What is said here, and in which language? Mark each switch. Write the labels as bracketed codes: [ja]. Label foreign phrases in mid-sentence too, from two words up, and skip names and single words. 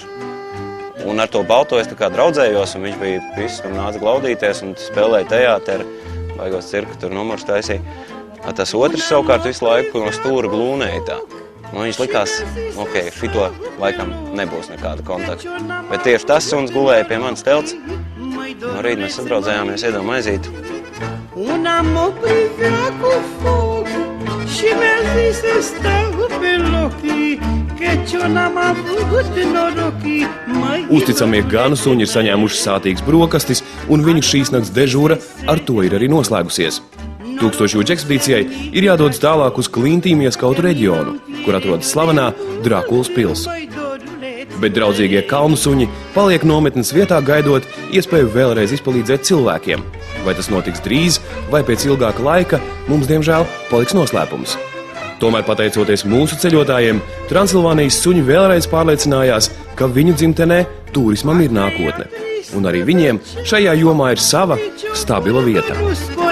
[lv] Un ar to balto es tā kā draudzējos, un viņš bija viss, un nāca glaudīties, un spēlēja teāteri, baigos cirka, tur numurs taisīja. Tas otrs savukārt visu laiku no stūra glūnēja tā. Un viņš likās, ok, šito laikam nebūs nekāda kontakta. Bet tieši tas suns gulēja pie manas telts. No rīta mēs sadraudzējāmies, iedevam maizīti. [ro] Una mă privea cu foc și mi-a zis să stau pe lochii, căci eu n-am avut norochii. [lv] Uzticamie ganu suņi ir saņēmuši sātīgas brokastis, un viņu šīs nakts dežūra ar to ir arī noslēgusies. Tūkstošjūdžu ekspedīcijai ir jādodas tālāk uz klintīm ieskautu reģionu, kur atrodas slavenā Drakulas pils. Bet draudzīgie kalnu suņi paliek nometnes vietā, gaidot iespēju vēlreiz izpalīdzēt cilvēkiem. Vai tas notiks drīz, vai pēc ilgāka laika, mums, diemžēl, paliks noslēpums. Tomēr, pateicoties mūsu ceļotājiem, Transilvānijas suņi vēlreiz pārliecinājās, ka viņu dzimtenē turismam ir nākotne. Un arī viņiem šajā jomā ir sava stabila vieta.